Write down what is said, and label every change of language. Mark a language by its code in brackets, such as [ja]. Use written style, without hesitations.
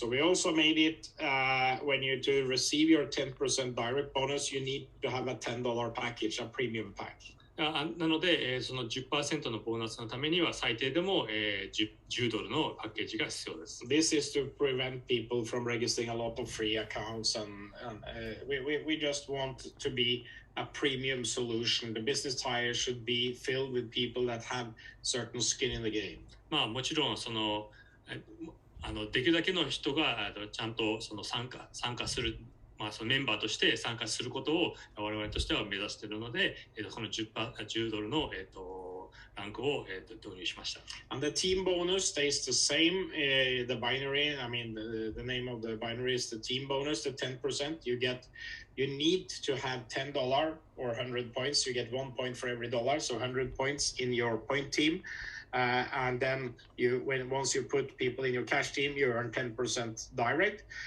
[en] So we also made it when you to receive your 10% direct bonus, you need to have a $10 package, a premium pack. [ja] なので、その 10% のボーナスのためには最低でも、$10のパッケージが必要です。 [en] This is to prevent people from registering a lot of free accounts, and we just want to be a premium solution. The business tire should be filled with people that have certain skin in the game. [ja] もちろんそのできるだけの人がちゃんとその参加する。そのメンバーとして参加することを我々としては目指しているので、この$10の、ランクを、導入しました。 [en] And the team bonus stays the same. The binary, I mean, the name of the binary is the team bonus, the 10%. You need to have $10 or 100 points. You get 1 point for every dollar, so 100 points in your point team. And then once you put people in your cash team, you earn 10% direct.